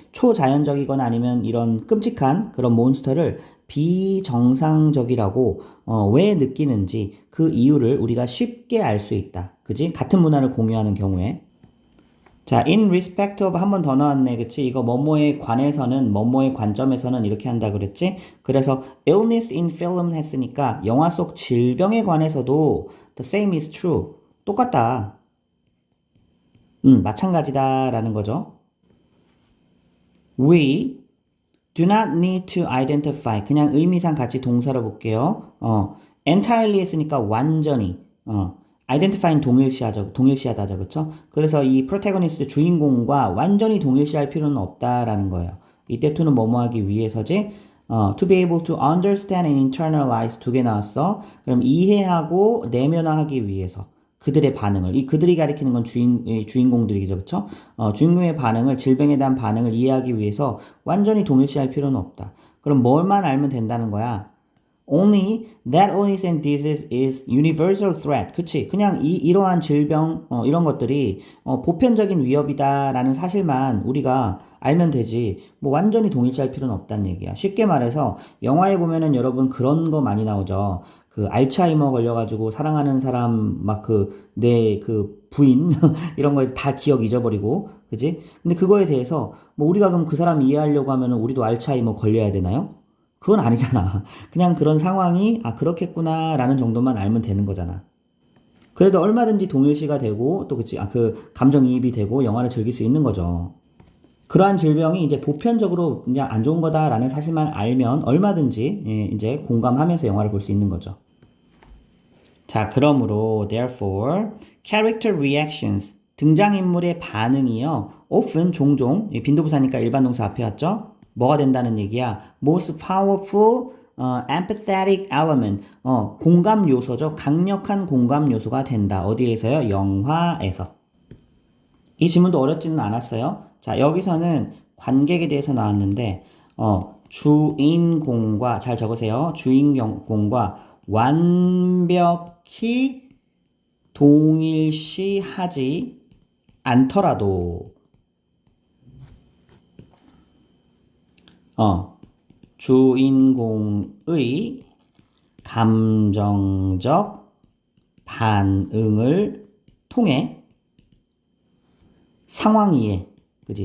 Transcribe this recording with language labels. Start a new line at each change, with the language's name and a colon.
Korean: 초자연적이거나 아니면 이런 끔찍한 그런 몬스터를 비정상적이라고 왜 느끼는지 그 이유를 우리가 쉽게 알 수 있다. 그치? 같은 문화를 공유하는 경우에. 자,
English: in respect of
Korean: 한 번 더 나왔네. 그치? 이거 뭐뭐에 관해서는, 뭐뭐의 관점에서는 이렇게 한다 그랬지? 그래서
English: illness in film
Korean: 했으니까 영화 속 질병에 관해서도
English: the same is true.
Korean: 똑같다. 마찬가지다라는 거죠.
English: We do not need to identify.
Korean: 그냥 의미상 같이 동사로 볼게요. entirely 했으니까 완전히. identify는 동일시하다죠. 그쵸? 그래서 이 protagonist 주인공과 완전히 동일시할 필요는 없다라는 거예요. 이때 to는 뭐뭐 하기 위해서지?
English: to be able to understand and internalize
Korean: 두 개 나왔어. 그럼 이해하고 내면화하기 위해서. 그들의 반응을, 이 그들이 가리키는 건 주인공들이죠, 그쵸? 주인공의 반응을, 질병에 대한 반응을 이해하기 위해서 완전히 동일시할 필요는 없다. 그럼 뭘만 알면 된다는 거야?
English: Only that illness and disease is universal threat.
Korean: 그치? 그냥 이러한 질병, 이런 것들이, 보편적인 위협이다라는 사실만 우리가 알면 되지. 뭐 완전히 동일시할 필요는 없다는 얘기야. 쉽게 말해서, 영화에 보면은 여러분 그런 거 많이 나오죠. 그 알츠하이머 걸려가지고 사랑하는 사람 막 내 부인 이런 거에 다 기억 잊어버리고 그지? 근데 그거에 대해서 뭐 우리가 그럼 그 사람 이해하려고 하면은 우리도 알츠하이머 걸려야 되나요? 그건 아니잖아. 그냥 그런 상황이 그렇겠구나라는 정도만 알면 되는 거잖아. 그래도 얼마든지 동일시가 되고 또 그치 그 감정이입이 되고 영화를 즐길 수 있는 거죠. 그러한 질병이 이제 보편적으로 그냥 안 좋은 거다라는 사실만 알면 얼마든지 이제 공감하면서 영화를 볼 수 있는 거죠. 자, 그러므로
English: therefore character reactions
Korean: 등장인물의 반응이요. often 종종 빈도부사니까 일반 동사 앞에 왔죠. 뭐가 된다는 얘기야?
English: most powerful empathetic element
Korean: 공감 요소죠. 강력한 공감 요소가 된다. 어디에서요? 영화에서. 이 질문도 어렵지는 않았어요. 자, 여기서는 관객에 대해서 나왔는데 주인공과 잘 적으세요. 주인공과 완벽히 동일시하지 않더라도 주인공의 감정적 반응을 통해 상황 이해, 그지?